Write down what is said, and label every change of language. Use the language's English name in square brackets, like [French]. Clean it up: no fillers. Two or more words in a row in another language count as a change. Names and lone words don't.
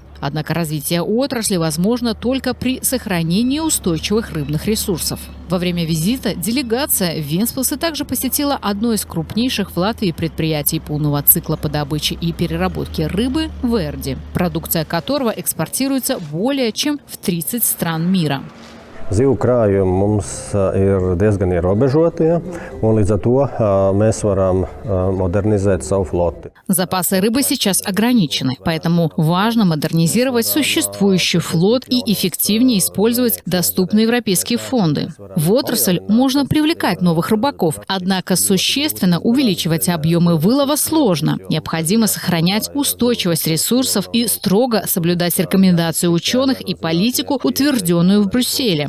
[Russian] Однако развитие отрасли возможно только при сохранении устойчивых рыбных ресурсов. Во время визита делегация Вентспилса также посетила одно из крупнейших в Латвии предприятий полного цикла по добыче и переработке рыбы – Верди, продукция которого экспортируется более чем в 30 стран мира. [Latvian] Zivu krājumi mums ir diezgan ierobežotie, un līdz ar to mēs varam modernizēt savu floti. [Russian] Запасы рыбы сейчас ограничены, поэтому важно модернизировать существующий флот и эффективнее использовать доступные европейские фонды. В отрасль можно привлекать новых рыбаков, однако существенно увеличивать объемы вылова сложно. Необходимо сохранять устойчивость ресурсов и строго соблюдать рекомендации ученых и политику, утвержденную в Брюсселе.